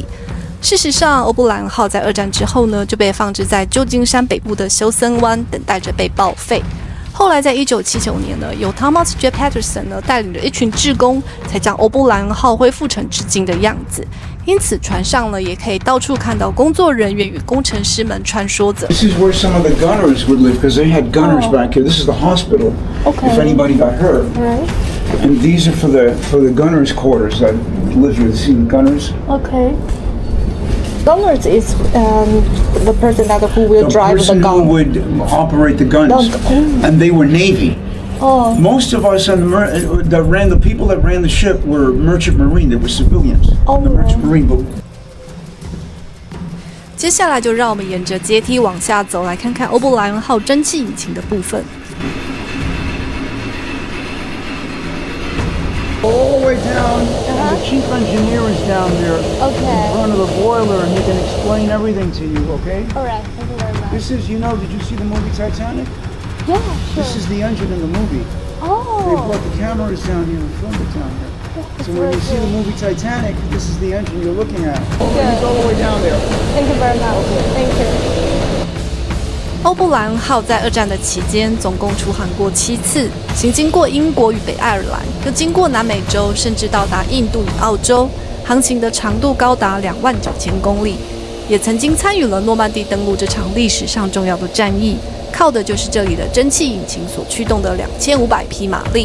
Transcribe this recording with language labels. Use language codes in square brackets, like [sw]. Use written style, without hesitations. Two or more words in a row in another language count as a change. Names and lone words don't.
[zh] 事實上，歐布萊恩號在二戰之後呢，就被放置在舊金山北部的休森灣，等待着被報廢。後來在1979年呢，由 Thomas J. Patterson 呢帶領着一群志工，才將歐布萊恩號恢復成至今的樣子。因此，船上呢也可以到處看到工作人員與工程師們穿梭着。 [en] This is where some of the gunners would live because they had gunners back here. This is the hospital. Okay. If anybody got hurt. Right. And these are for the gunners' quarters that live here. See the gunners? Okay. Gunners is the person who will drive the gun. The person who would operate the guns. And they were Navy. Oh. Most of us on the people that ran the ship were merchant marine. They were civilians. Oh. The merchant marine boat. [zh] 接下來就讓我們沿着階梯往下走，來看看歐布萊恩號蒸汽引擎的部分。 [en] All the way down, and the chief engineer is down there in front of the boiler, and he can explain everything to you, okay? All right, thank you very much. This is, did you see the movie Titanic? Yeah, sure. This is the engine in the movie. They Oh. brought the cameras down here and filmed it down here. So when you see the movie Titanic, this is the engine you're looking at. It's all the way down there. Thank you very much. Thank you. [zh] 歐布萊恩號在二戰的期間，總共出航過7次，行經過英國與北愛爾蘭，又經過南美洲，甚至到達印度與澳洲，航行的長度高達29000公里，也曾經參與了諾曼底登陸這場歷史上重要的戰役，靠的就是這裡的蒸汽引擎所驅動的2500匹馬力。